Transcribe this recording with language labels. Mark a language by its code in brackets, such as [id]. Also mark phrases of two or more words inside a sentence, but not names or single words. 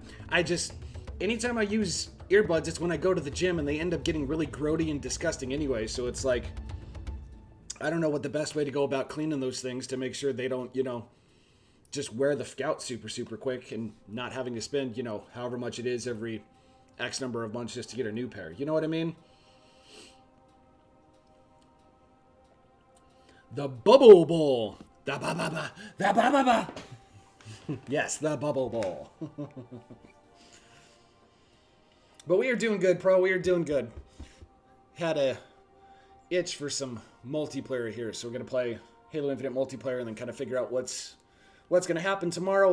[en] Anytime I use earbuds, it's when I go to the gym and they end up getting really grody and disgusting anyway, so it's like, I don't know what the best way to go about cleaning those things to make sure they don't, just wear the f out super quick and not having to spend, however much it is every X number of months just to get a new pair. You know what I mean? The Bubble Bowl. The ba-ba-ba. The ba-ba-ba. Yes, the Bubble Bowl. But we are doing good, Pro. We are doing good. Had a itch for some multiplayer here, so we're going to play Halo Infinite multiplayer and then kind of figure out what's going to happen tomorrow.